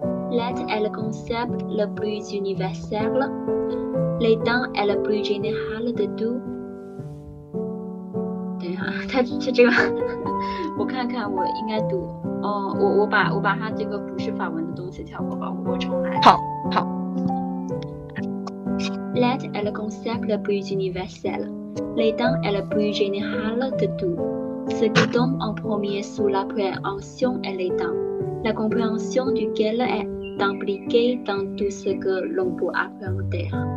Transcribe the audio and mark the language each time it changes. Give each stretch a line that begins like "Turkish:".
French: L'être est le concept le plus universel. L'état est le plus général de tout.
Chinese: 等一下，它这个我看看，我应该读我把它这个不是法文的东西跳过吧，我重来。好。
French: L'être est le concept le plus universel. L'état est le plus général de tout. Ce qui tombe en premier sous l'appréhension est l'état, la compréhension duquel est impliquée dans tout ce que l'on peut appréhender.